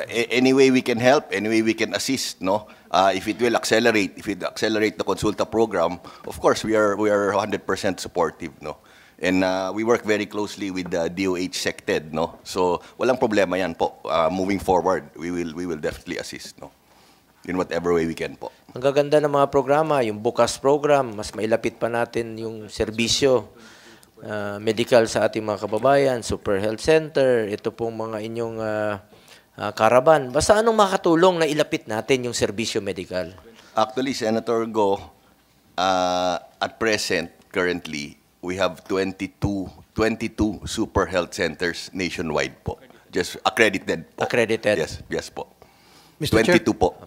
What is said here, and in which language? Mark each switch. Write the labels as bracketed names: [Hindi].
[English] Any way we can help, any way we can assist, no? If it accelerate the konsulta program, of course we are 100% supportive, no? And we work very closely with the DOH SecTed, no? So [Filipino] walang problema yan po. [English] Moving forward, we will definitely assist, no? In whatever way we can po. [Filipino] Ang gaganda ng mga programa, yung Bukas program, mas mailapit pa natin yung serbisyo medical sa ating mga kababayan, Super Health Center, ito pong mga inyong karaban. Basta anong makatulong na ilapit natin yung serbisyo medical? [English] Actually, Senator Go, at present, currently, we have 22 Super Health Centers nationwide po. Just accredited po. Accredited? Yes po. Mr. 22 Chair, [Filipino] po.